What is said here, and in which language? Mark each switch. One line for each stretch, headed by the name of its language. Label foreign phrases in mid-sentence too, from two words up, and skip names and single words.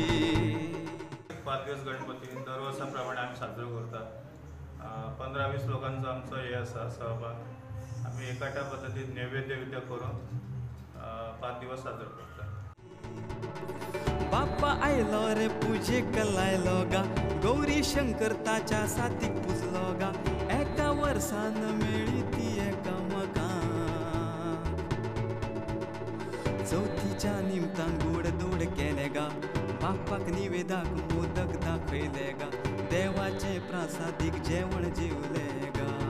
Konkani: 5 दिवस गणपती दरवर्षाप्रमाणे आम्ही साजरो करतात।
Marathi: 15-20 लोकांचा आमचा हे असा सहभाग।
Konkani: आम्ही एकाट्या पद्धतीत नैवेद्य करून 5 दिवस साजरो करतात। बाप्पा आयलो रे पूजे कलायलो गा, गौरी शंकर ताच्या साथीक पुजलो गा, एका वर्सान मेळी ती एकामेका। चौथीच्या निमतान गोड दोड केले गा, बाप्पाक निवेदाक मोदक दाखयले गा, देवाचे प्रासादीक जेवण जेवले गा।